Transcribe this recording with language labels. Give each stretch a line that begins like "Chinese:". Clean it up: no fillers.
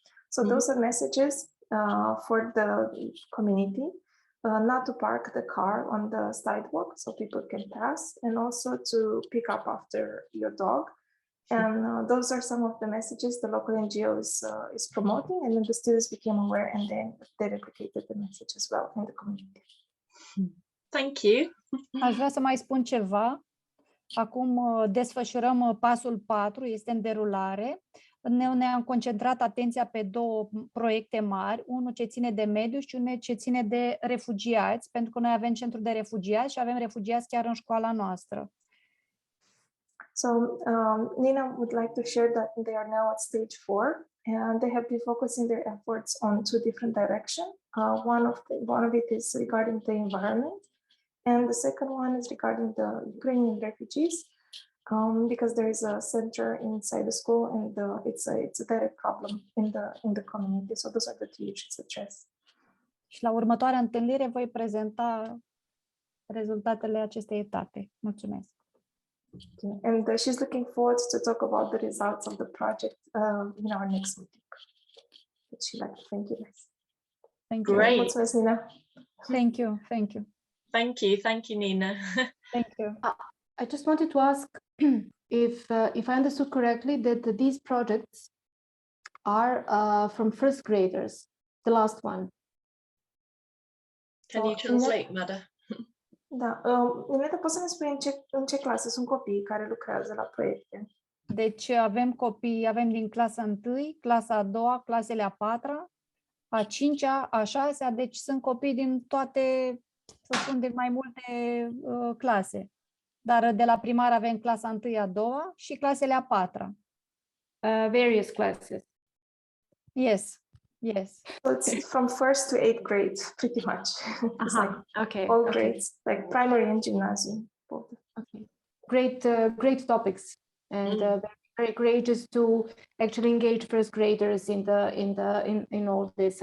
English: So those are messages for the community, not to park the car on the sidewalk so people can pass, and also to pick up after your dog. And those are some of the messages the local NGO is promoting, and then the students became aware and then they replicated the message as well in the community. Thank you.
Romanian: Aș vrea să mai spun ceva. Acum desfășurăm pasul 4, este în derulare. Ne-am concentrat atenția pe două proiecte mari, unul ce ține de mediu și unul ce ține de refugiați, pentru că noi avem centru de refugiați și avem refugiați chiar în școala noastră.
English: So Nina would like to share that they are now at stage 4 and they have been focusing their efforts on 2 different directions. One of it is regarding the environment, and the second one is regarding the Ukrainian refugees, because there is a center inside the school and it's a direct problem in the community. So those are the 2 issues addressed.
Romanian: Și la următoarea întâlnire voi prezenta rezultatele acestei etape. Mulțumesc.
English: Okay. And she's looking forward to talk about the results of the project in our next meeting. Would she like to thank you guys? Thank you. Great.
Romanian: Mulțumesc, Nina.
English: Thank you. Thank you. Thank you. Thank you, Nina. Thank you. I just wanted to ask if I understood correctly that these projects are from first graders, the last one. Can you translate, Mada?
Romanian: Da, Nina, poți să ne spui în ce clasă sunt copiii care lucrează la proiecte? Deci avem copii, avem din clasa 1, clasa a 2, clasele a 4, a 5-a, a 6-a, deci sunt copii din toate, să spun, din mai multe clase. Dar de la primar avem clasa 1, a 2 și clasele a 4-a.
English: Various classes. Yes. Yes. So it's from 1st to 8th grade, pretty much. It's like Okay. all grades, like primary and gymnasium. Both. Okay. Great topics, and very courageous to actually engage first graders in all this.